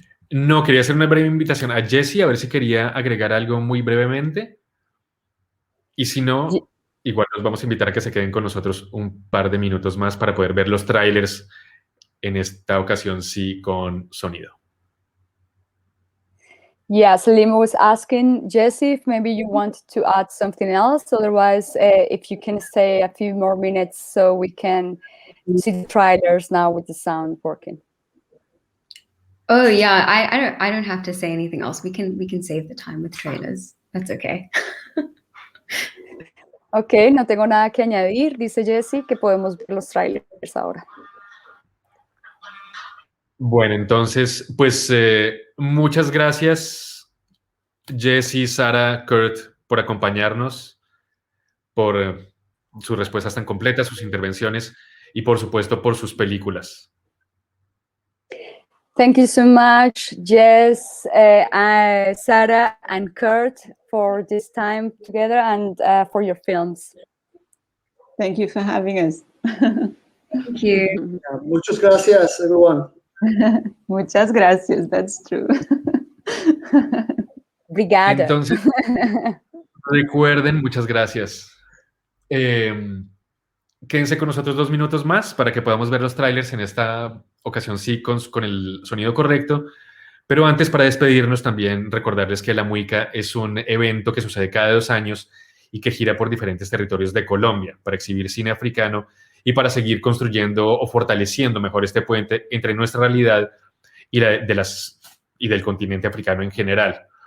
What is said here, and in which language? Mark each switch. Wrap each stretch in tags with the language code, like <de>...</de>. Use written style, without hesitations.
<es>No, quería hacer una breve invitación a Jessie, a ver si quería agregar algo muy brevemente. Y si no, igual nos vamos a invitar a que se queden con nosotros un par de minutos más para poder ver los trailers, en esta ocasión sí con sonido.</es> <en>Yeah, Salim was asking Jessie if maybe you wanted to add something else. Otherwise, if you can stay a few more minutes so we can see the trailers now with the sound working. Oh yeah, I don't have to say anything else. We can save the time with trailers. That's okay.</en> <es>Ok, no tengo nada que añadir. Dice Jessie que podemos ver los trailers ahora. Bueno, entonces, pues muchas gracias, Jessie, Sara, Kurt, por acompañarnos, por sus respuestas tan completas, sus intervenciones y, por supuesto, por sus películas.</es> <en>Thank you so much, Jess, Sara, and Kurt, for this time together and for your films. Thank you for having us. Thank you.</en> <es>Muchas gracias,</es> <en>everyone.</en> <es>Muchas gracias,</es> <en>that's true.</en> <pt>Obrigada.</pt> <es>Entonces, recuerden, muchas gracias. Quédense con nosotros 2 minutos más para que podamos ver los trailers, en esta ocasión sí con el sonido correcto. Pero antes, para despedirnos, también recordarles que la MUICA es un evento que sucede cada 2 años y que gira por diferentes territorios de Colombia para exhibir cine africano y para seguir construyendo o fortaleciendo mejor este puente entre nuestra realidad y del continente africano en general.</es>